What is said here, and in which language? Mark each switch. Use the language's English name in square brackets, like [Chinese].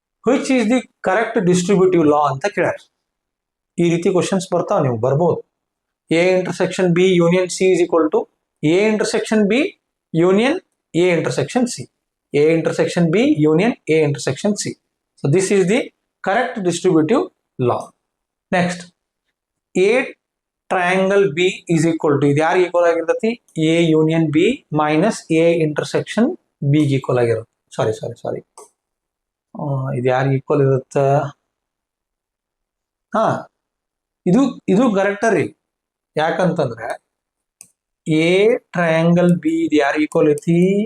[English] which is the correct distributive law [Kannada] ಅಂತ ಕೇಳ್ಯಾರ. ಈ ರೀತಿ ಕ್ವಶನ್ಸ್ ಬರ್ತಾವ, ನೀವು ಬರ್ಬೋದು. [English] A intersection B union C is equal to A intersection B union A intersection C, A intersection B union A intersection C. So this is the correct distributive law. Next, A triangle B is equal to, [Kannada] ಇದು ಯಾರು equal ಆಗಿರ್ತತಿ? A union B minus A intersection B ಗೆ equal ಆಗಿರುತ್ತೆ. ಸಾರಿ ಇದು ಯಾರು equal ಇರುತ್ತ? ಹಾ, ಇದು ಕರೆಕ್ಟ್ ರೀ. ಯಾಕಂತಂದ್ರೆ A ಟ್ರಯಾಂಗಲ್ B ಇದು ಯಾರು ಈಕ್ವಲ್ ಐತಿ?